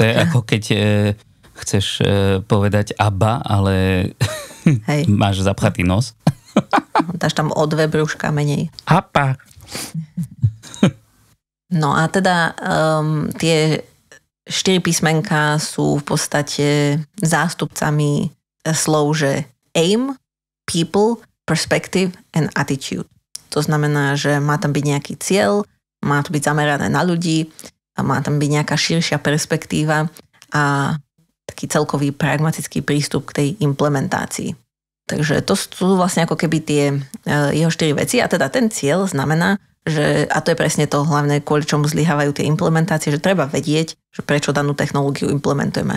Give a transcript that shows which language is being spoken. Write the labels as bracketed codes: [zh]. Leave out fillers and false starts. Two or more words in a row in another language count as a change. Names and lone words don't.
[sk] To je ako keď chceš povedať ABBA, ale máš zapchatý nos. Dáš tam o 2 brúška menej. APA. No a teda tie 4 písmenka sú v podstate zástupcami slov, že [en] aim, people, perspective and attitude. [sk] To znamená, že má tam byť nejaký cieľ, má to byť zamerané na ľudí, a má tam byť nejaká širšia perspektíva a taký celkový pragmatický prístup k tej implementácii. Takže to sú vlastne ako keby tie jeho 4 veci a teda ten cieľ znamená, že, a to je presne to hlavné, kvôli čomu zlyhávajú tie implementácie, že treba vedieť, že prečo danú technológiu implementujeme.